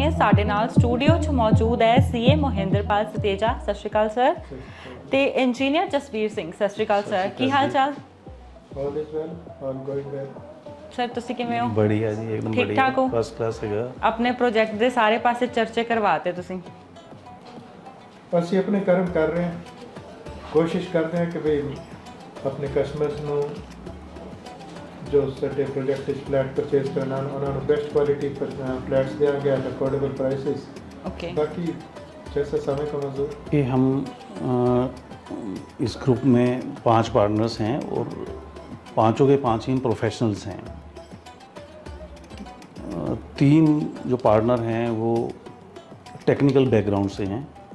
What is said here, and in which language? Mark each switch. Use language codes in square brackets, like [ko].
[pa] ਸਾਡੇ ਨਾਲ ਸਟੂਡੀਓ 'ਚ ਮੌਜੂਦ ਹੈ ਸੀਏ ਮੋਹਿੰਦਰਪਾਲ ਸਤੇਜਾ, ਸਤਿ ਸ਼੍ਰੀ ਅਕਾਲ ਸਰ, ਤੇ ਇੰਜੀਨੀਅਰ ਜਸਵੀਰ ਸਿੰਘ, ਸਤਿ ਸ਼੍ਰੀ ਅਕਾਲ ਸਰ, ਕੀ ਹਾਲ ਚਾਲ? [en] All is well, all going well. [pa] Sir ਤੁਸੀਂ ਕਿਵੇਂ ਹੋ? [hi] बढ़िया जी, एकदम ठीक बढ़िया, ठाक हो? [pa] फर्स्ट क्लास हैगा। ਆਪਣੇ ਪ੍ਰੋਜੈਕਟ ਦੇ ਸਾਰੇ ਪਾਸੇ ਚਰਚੇ ਕਰਵਾਤੇ ਤੁਸੀਂ। ਅਸੀਂ ਆਪਣੇ ਕਰਮ ਕਰ ਰਹੇ ਹਾਂ, ਕੋਸ਼ਿਸ਼ ਕਰਦੇ ਹਾਂ ਕਿ ਵੀ ਆਪਣੇ ਕਸਟਮਰਸ ਨੂੰ ਜੋ ਸਾਡੇ ਪ੍ਰੋਜੈਕਟ ਵਿੱਚ ਫਲੈਟ ਪਰਚੇਸ ਕਰਨਾ ਉਹਨਾਂ ਨੂੰ ਬੈਸਟ ਕੁਆਲਿਟੀ ਪਰ ਫਲੈਟਸ ਦੇंगे [en] At affordable prices. Okay, [hi] बाकी जैसा समय का मंजूर। ये हम इस ग्रुप में 5 पार्टनर्स हैं और पांचों के 5 ही प्रोफेशनल्स हैं। 3 जो पार्टनर हैं वो टेक्निकल बैकग्राउंड से हैं।